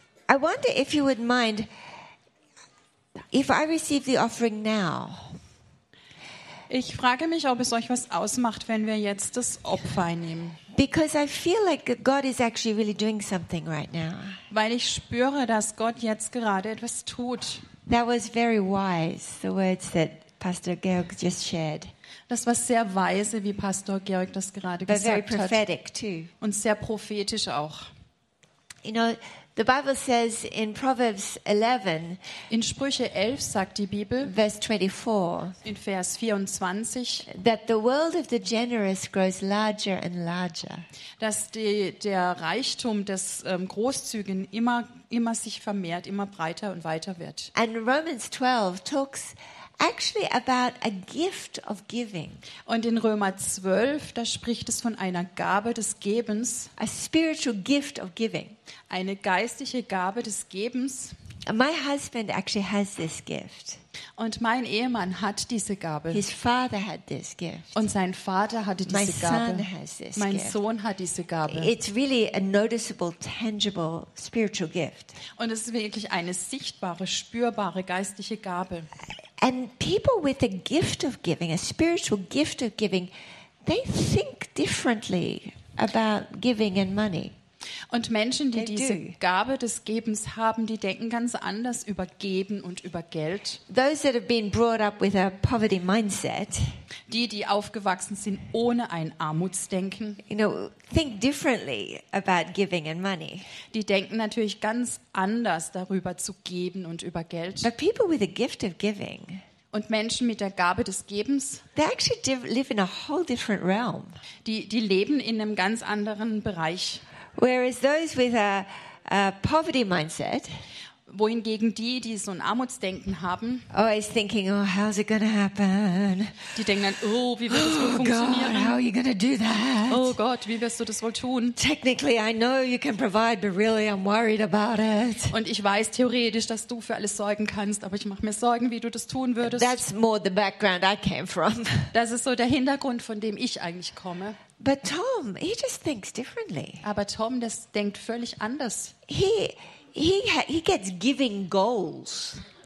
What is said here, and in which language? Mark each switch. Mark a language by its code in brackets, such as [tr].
[en] I wonder if you would mind if I receive the offering now. [de] Ich frage mich, ob es euch was ausmacht, wenn wir jetzt das Opfer einnehmen. [en] Because I feel like God is actually really doing something right now. [de] Weil ich spüre, dass Gott jetzt gerade etwas tut. [en] That was very wise, the words that Pastor Georg just shared. [de] Das war sehr weise, wie Pastor Georg das gerade [en] But [de] gesagt [en] very [de] hat. [en] Prophetic too. [de] Und sehr prophetisch auch. [en] You know, the Bible says in Proverbs 11, [de] in Sprüche 11 sagt die Bibel, [en] verse 24, [de] in Vers 24, [en] that the world of the generous grows larger and larger. [de] Dass der Reichtum des Großzügigen immer sich vermehrt, immer breiter und weiter wird. [en] And Romans 12 talks actually about a gift of giving. [de] Und in Römer 12, da spricht es von einer Gabe des Gebens, [en] a spiritual gift of giving. [de] Eine geistliche Gabe des Gebens. [en] My husband actually has this gift. [de] Und mein Ehemann hat diese Gabe. [en] His father had this gift. [de] Und sein Vater hatte diese [en] My [de] Gabe. [en] Son has this [de] mein [en] gift. [de] Sohn hat diese Gabe. [en] It's really a noticeable, tangible spiritual gift. [de] Und es ist wirklich eine sichtbare, spürbare geistliche Gabe. [en] And people with a gift of giving, a spiritual gift of giving, they think differently about giving and money. [de] Und Menschen, die diese Gabe des Gebens haben, die denken ganz anders über Geben und über Geld. [en] Those that have been brought up with a poverty mindset, [de] die aufgewachsen sind ohne ein Armutsdenken, [en] you know, think differently about giving and money. [de] Die denken natürlich ganz anders darüber zu geben und über Geld. [en] But people with a gift of giving, [de] und Menschen mit der Gabe des Gebens, [en] they actually live in a whole different realm. [de] Die leben in einem ganz anderen Bereich. [en] Whereas those with a poverty mindset, [de] wohingegen die so ein Armutsdenken haben, [en] always thinking, oh, how's it gonna happen? [de] Die denken dann, oh, wie wird das wohl funktionieren? [en] God, how are you gonna do that? [de] Oh Gott, wie wirst du das wohl tun? [en] Technically, I know you can provide, but really, I'm worried about it. [de] Und ich weiß theoretisch, dass du für alles sorgen kannst, aber ich mache mir Sorgen, wie du das tun würdest. [en] That's more the background I came from. [de] Das ist so der Hintergrund, von dem ich eigentlich komme. [en] But Tom, he just thinks differently. [de] Aber Tom, das denkt völlig anders. [en] He gets giving goals.